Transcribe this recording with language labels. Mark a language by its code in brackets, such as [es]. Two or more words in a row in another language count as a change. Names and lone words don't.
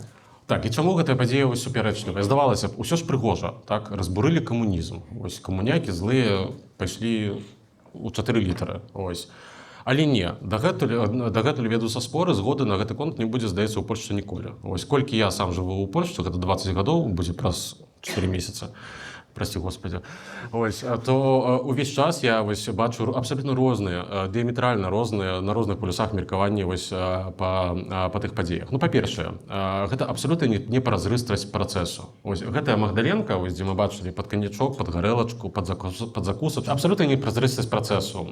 [be] Так, і чаму гэтая падзея супярэчлівая? Здавалася б, усё ж прыгожа, так? Разбурылі камунізм. Камунякі злыя пайшлі ў 4 літары. Але не, дагэтуль ведуцца споры, згоды на гэты конт не будзе, здаецца, у Польшчы ніколі. Колькі я сам жыву ў Польшчы, гэта 20 гадоў, будзе праз 4 месяца. [ru] Прости, Господи. [be] То увесь час я бачу абсолютно розныя, дыяметральна розныя, на розных полюсах меркаванні па тых падзеях. Па-першае, гэта абсолютна не празрыстасць працэсу. Гэтая Магдаленка, дзе мы бачылі пад каньячок, пад гарэлачку, пад закусачку, абсолютна не празрыстасць працэсу.